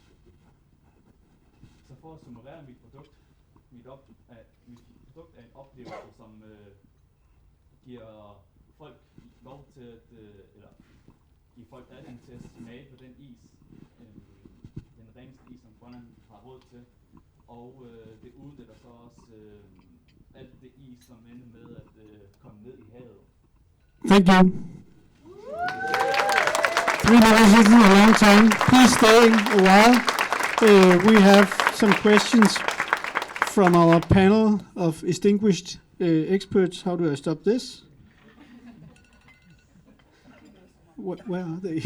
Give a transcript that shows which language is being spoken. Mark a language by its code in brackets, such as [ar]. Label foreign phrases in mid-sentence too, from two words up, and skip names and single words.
[da] Så for at summere mit produkt er en oplevelse, som giver folk lov til at, eller give folk adgang til at smage på den is, den reneste is, som Grønland har råd til, og det udnytter så også alt det is, som ender med at komme ned i havet. [en] Thank you. 3 minutes isn't a long time. Please stay a while. We have some questions from our panel of distinguished experts. How do I stop this? Where are they?